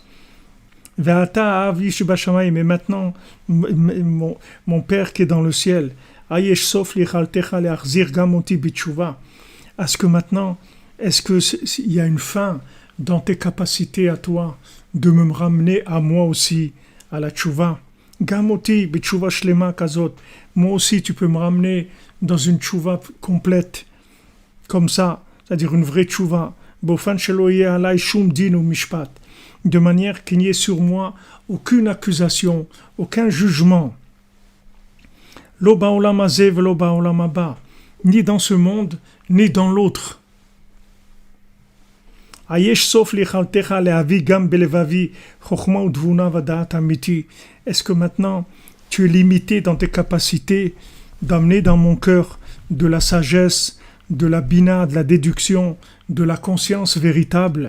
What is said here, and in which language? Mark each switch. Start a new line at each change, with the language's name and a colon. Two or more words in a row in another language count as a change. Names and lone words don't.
French: Mais maintenant, mon Père qui est dans le ciel, est-ce que maintenant, il y a une fin dans tes capacités à toi de me ramener à moi aussi, à la tchouva?
Hebrew: גם אותי בתשובה שלמה כזאת.
French: Moi aussi, tu peux me ramener dans une tchouva complète, comme ça, c'est-à-dire une vraie tchouva.
Hebrew: באופן שלא יהיה עליי שום דין או משפט.
French: De manière qu'il n'y ait sur moi aucune accusation, aucun jugement.
Hebrew: לא בעולם הזה ולא בעולם הבא.
French: Ni dans ce monde, ni dans l'autre. Est-ce que maintenant tu es limité dans tes capacités d'amener dans mon cœur de la sagesse, de la bina, de la déduction, de la conscience véritable?